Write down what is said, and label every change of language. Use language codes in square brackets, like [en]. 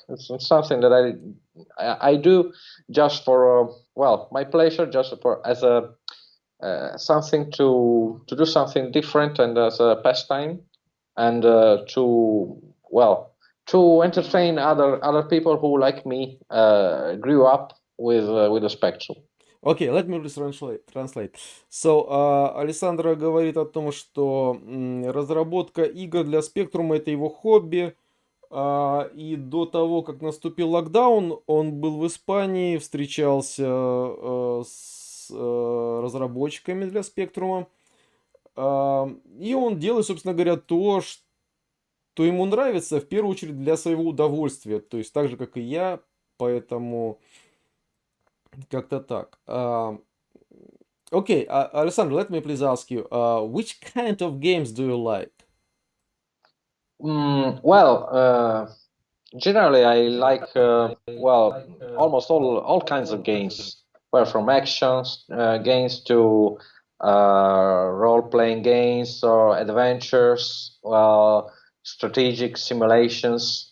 [en] It's something that I do just for well, my pleasure, just for as a something to do something different and as a pastime, and to well, to entertain other people who, like me, grew up with the Spectrum. Okay, let me translate. [ru] So, Алессандро говорит о том, что разработка игр для Spectrum это его хобби. И до того, как наступил локдаун, он был в Испании, встречался с разработчиками для Spectrum. И он делает, собственно говоря, то, что ему нравится, в первую очередь для своего удовольствия. То есть так же, как и я, поэтому как-то так. [en] Okay, Alessandro, let me please ask you, which kind of games do you like? Well, generally I like well, almost all kinds of games, well, from actions games to role-playing games or adventures, well, strategic simulations.